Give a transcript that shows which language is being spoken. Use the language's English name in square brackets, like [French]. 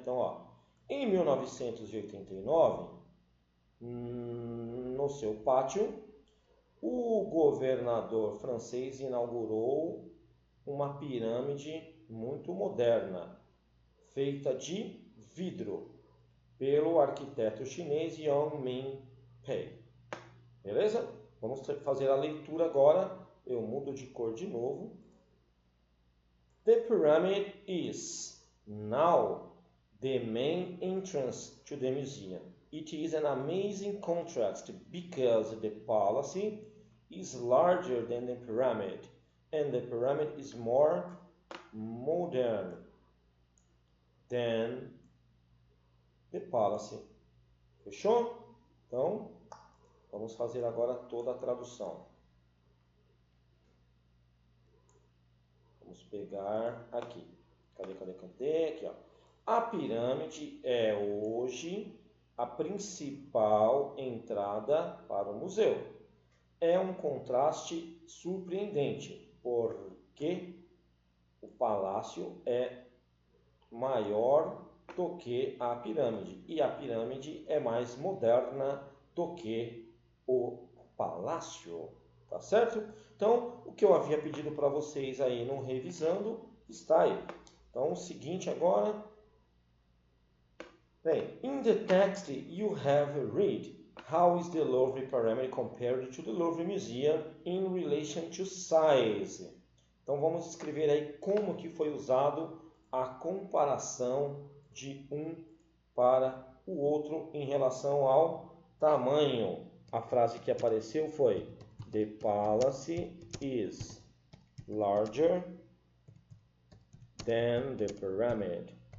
[Portuguese] Então, ó, em 1989, no seu pátio, o governador francês inaugurou uma pirâmide muito moderna, feita de vidro, pelo arquiteto chinês Yang Ming Pei. Beleza? Vamos fazer a leitura agora. Eu mudo de cor de novo. [English] The pyramid is now the main entrance to the museum. It is an amazing contrast because the palace is larger than the pyramid, and the pyramid is more modern than the palace. [Portuguese] Fechou? Então, vamos fazer agora toda a tradução. Vamos pegar aqui. Cadê? Aqui, ó. A pirâmide é hoje a principal entrada para o museu. É um contraste surpreendente, porque o palácio é maior do que a pirâmide, e a pirâmide é mais moderna do que o palácio, tá certo? Então, o que eu havia pedido para vocês aí no revisando está aí. Então, o seguinte agora. [English] Bem, in the text you have read how is the Louvre parameter compared to the Louvre Museum in relation to size. [Portuguese] Então, vamos escrever aí como que foi usado a comparação de um para o outro em relação ao tamanho. A frase que apareceu foi: [English] The palace is larger than the pyramid.